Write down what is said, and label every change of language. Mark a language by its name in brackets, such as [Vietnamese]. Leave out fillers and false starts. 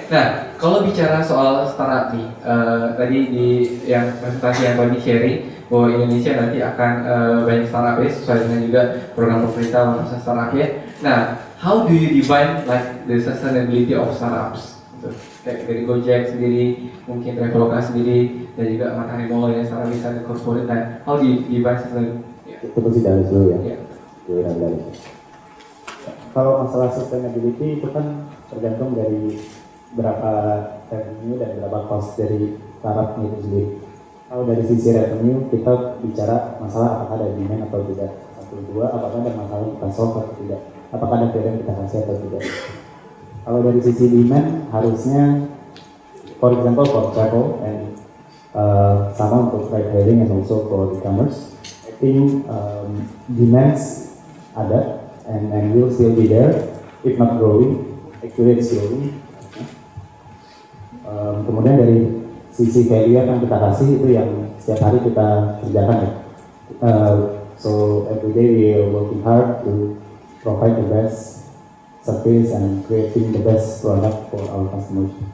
[Indonesian] Nah, kalau bicara soal startup nih, tadi di yang presentasi yang Tony sharing bahwa Indonesia nanti akan banyak startup ya, sesuai dengan juga program pemerintah untuk startup ya. [English] Nah, how do you define like the sustainability of startups? [Indonesian] Kayak dari Gojek sendiri, mungkin Traveloka sendiri, dan juga Matahari Mall yang secara bisa di corporate. [English] Nah, how do you define sustainability? [Indonesian] Itu pasti dari dulu ya. Yeah. Kalau masalah sustainability itu kan tergantung dari berapa revenue dan berapa cost dari startup itu sendiri. Kalau dari sisi revenue kita bicara masalah apakah ada demand atau tidak. Satu dua, apakah ada masalah yang kita solve atau tidak. Apakah ada value yang kita kasih atau tidak. Kalau dari sisi demand harusnya, [English] for example for travel and [Indonesian] sama untuk [English] ride hailing and also for e-commerce, I think demands [Indonesian] ada [English] and will still be there, if not growing, actually it's growing. [Indonesian] Kemudian dari sisi value yang kita kasih itu yang setiap hari kita kerjakan ya. [English] So every day we are working hard to provide the best service and creating the best product for our customers.